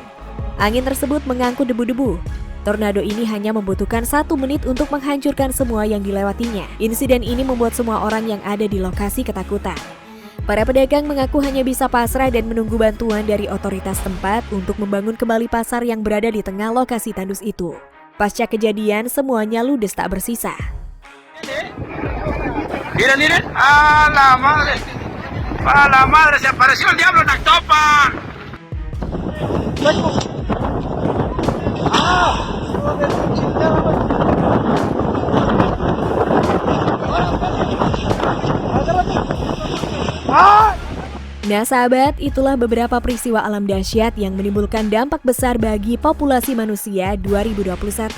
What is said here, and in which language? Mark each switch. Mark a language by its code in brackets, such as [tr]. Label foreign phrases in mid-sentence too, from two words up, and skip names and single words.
[id] Angin tersebut mengangkut debu-debu. Tornado ini hanya membutuhkan 1 menit untuk menghancurkan semua yang dilewatinya. Insiden ini membuat semua orang yang ada di lokasi ketakutan. Para pedagang mengaku hanya bisa pasrah dan menunggu bantuan dari otoritas tempat untuk membangun kembali pasar yang berada di tengah lokasi tandus itu. Pasca kejadian, semuanya ludes tak bersisa. [es] Miren, miren. ¡A la madre! ¡A la madre! ¡Se apareció el diablo en Actopan! [id] Nah sahabat, itulah beberapa peristiwa alam dahsyat yang menimbulkan dampak besar bagi populasi manusia 2021.